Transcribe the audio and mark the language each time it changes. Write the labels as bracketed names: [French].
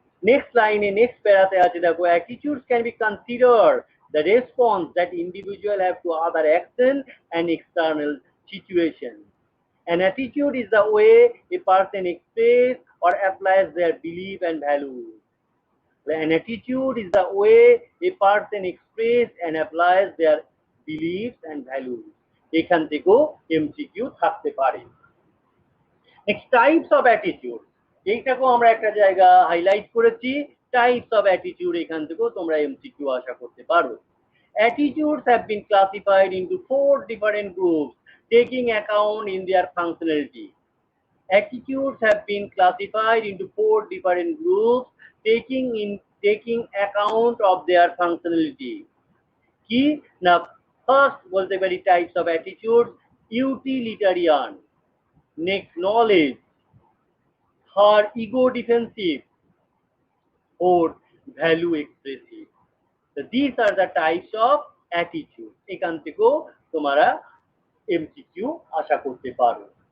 [Bangla] Next লাইনে next প্যারাতে আছে দেখো, [English] attitudes can be considered the response that individual have to other action and external situation. An attitude is the way a person express or applies their belief and values. An attitude is the way a person express and applies their beliefs and values. [Bangla] এখান থেকেও MCQ থাকতে পারে। Next types of attitude, এইটাকেও আমরা একটা জায়গা highlight করেছি। Types of attitude, এখান থেকেও তোমরা এমসিকিউ আশা করতে পারো। [English] Attitudes have been classified into 4 different groups taking account in their functionality. Attitudes have been classified into 4 different groups taking account of their functionality. [Bangla] কি না, [English] first [Bangla] বলতে পারি [English] Types of attitude, utilitarian, next knowledge, third ego defensive, fourth value expressive. So these are the types of attitude, [Bangla] এখান থেকেও তোমরা MCQ আশা করতে পারো।